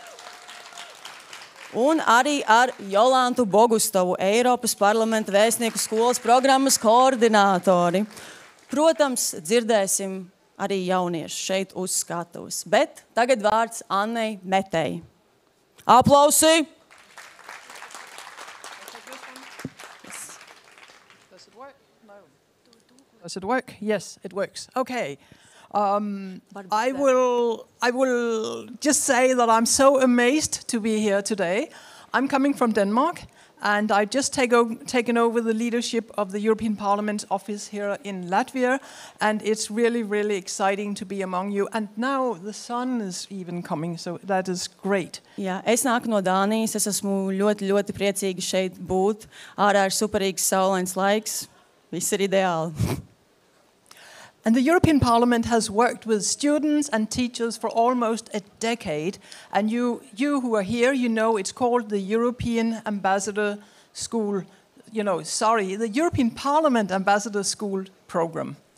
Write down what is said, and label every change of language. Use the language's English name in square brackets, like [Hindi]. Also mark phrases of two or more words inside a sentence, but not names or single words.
[Latvian] Un arī ar Jolantu Bogustovu, Eiropas parlamenta vēstnieku skolas programmas koordinātori. Protams, dzirdēsim arī jaunieši šeit uz skatuves. Bet tagad vārds Annei Metei. Aplausi! [English] it work? No. Does it work? Yes, it works. Okay. I will just say that I'm so amazed to be here today. I'm coming from Denmark, and I've just taken over the leadership of the European Parliament office here in Latvia, and it's really, really exciting to be among you. And now the sun is even coming, so that is great. [Latvian] Jā, es nāku no Dānijas, es esmu ļoti, ļoti priecīga šeit būt. Ārā ir superīgs saulains laiks, viss ir ideāli. [English] And the European Parliament has worked with students and teachers for almost a decade. And you who are here, you know it's called the European Ambassador School, the European Parliament Ambassador School Program.